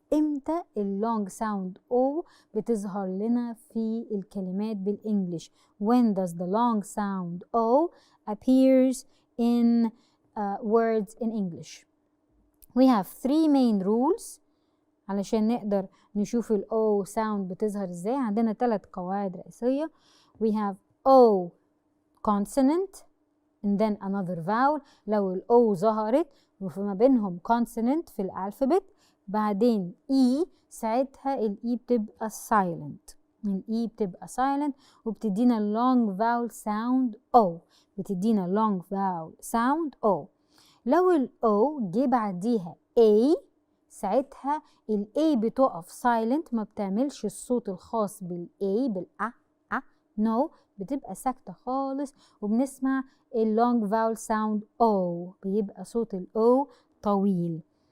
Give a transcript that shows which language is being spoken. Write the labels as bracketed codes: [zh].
[en] امتى اللونج sound O بتظهر لنا في الكلمات بالإنجليش؟ When does the long sound O appears in words in English? We have 3 main rules علشان نقدر نشوف ال O sound بتظهر ازاي. [ar] عندنا 3 قواعد رئيسية. [en] We have O consonant and then another vowel. [ar] لو ال O ظهرت وما بينهم consonant في الألفابت بعدين E، ساعتها ال E بتبقى silent. ال E بتبقى silent وبتدينا long vowel sound O. بتدينا long vowel sound O. لو ال O جه بعديها A، ساعتها ال A بتقف silent، ما بتعملش الصوت الخاص بال A بالأ no، بتبقى ساكتة خالص وبنسمع ال long vowel sound O، بيبقى صوت ال O طويل.